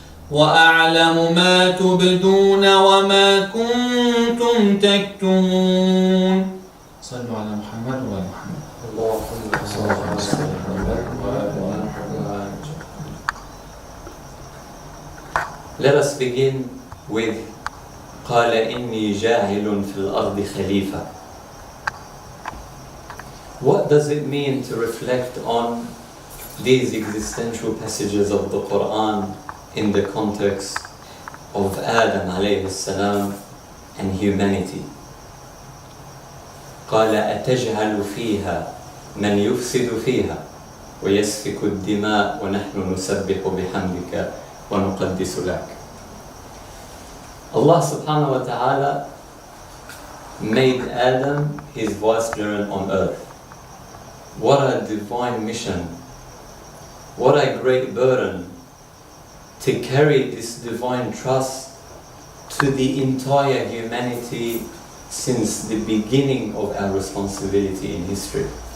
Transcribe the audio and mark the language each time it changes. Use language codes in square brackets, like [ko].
[ar] وأعلم ما تبدون وما كنتم تكتمون صلوا على محمد وعلى محمد اللهم صل على محمد وعلى محمد. [en] Let us begin with [ar] قال إني جاعل في الأرض خليفة. [en] What does it mean to reflect on these existential passages of the Quran in the context of Adam alayhi salam and humanity? [ar] قال أتجعل فيها من يفسد فيها ويسفك الدماء ونحن نسبح بحمدك ونقدس لك. [en] Allah subhanahu wa ta'ala made Adam his vicegerent on earth. What a divine mission. What a great burden to carry this divine trust to the entire humanity since the beginning of our responsibility in history.